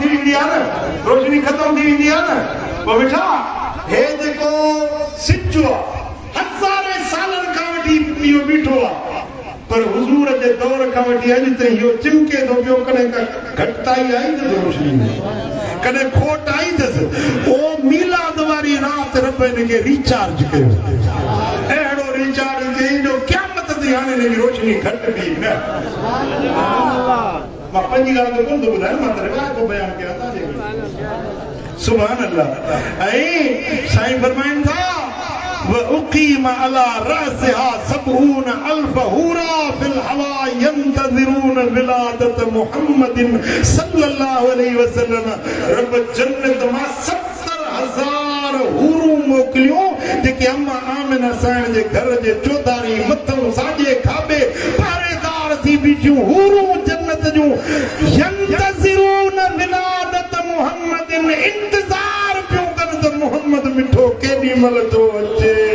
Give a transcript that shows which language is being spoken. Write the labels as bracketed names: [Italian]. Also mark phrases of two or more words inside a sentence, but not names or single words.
[Sindhi] थी वेंदी आहे न रोशनी ख़तम थी वेंदी आहे न पोइ बेटा हे जेको सिज आहे हज़ारे सालनि खां वठी इहो बीठो आहे पर हुजूर जे दौर खां वठी अॼु ताईं इहो चिमके थो पियो कॾहिं घटिताई आई अथसि रोशनी कॾहिं खोट आई अथसि ओ मीलाद वारी राति रब हिनखे रिचार्ज कयो अहिड़ो रिचार्ज कई जो क़यामत ते हाणे हिनजी रोशनी घटि बि न मां पंहिंजी ॻाल्हि त कोन थो ॿुधायां मां त रिवायत थो बयानु कयां तव्हांजे [Arabic] سبحان الله [Sindhi] ऐं साईं फरमाइनि था [Arabic] وأقيم على رأسها 70,000 هورا في الهواء ينتظرون ولادة محمد صلى الله عليه وسلم [Sindhi] رب جنت ما 70,000 हूरूं मोकिलियूं जेके अम्मा आमिना साईं जे घर जे चौधारी मथां साॼे खाॿे पहरेदार थी बीठियूं हूरूं जन्नत जूं [Arabic] ينتظرون ولادة محمد [Sindhi] इंतज़ार पियूं कनि त मुहम्मद मिठो केॾी महिल थो अचे